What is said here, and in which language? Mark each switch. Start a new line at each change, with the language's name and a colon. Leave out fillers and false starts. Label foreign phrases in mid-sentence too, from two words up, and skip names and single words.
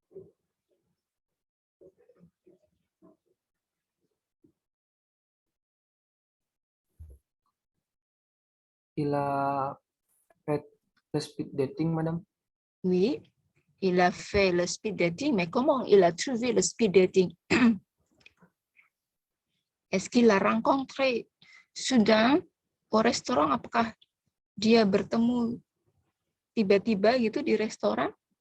French: Il a fait le speed dating, madame. Oui, il a fait le speed dating, mais comment il a trouvé le speed dating? Est-ce qu'il l'a rencontré soudain au restaurant?
Indonesian: Apakah dia bertemu tiba-tiba gitu di restoran?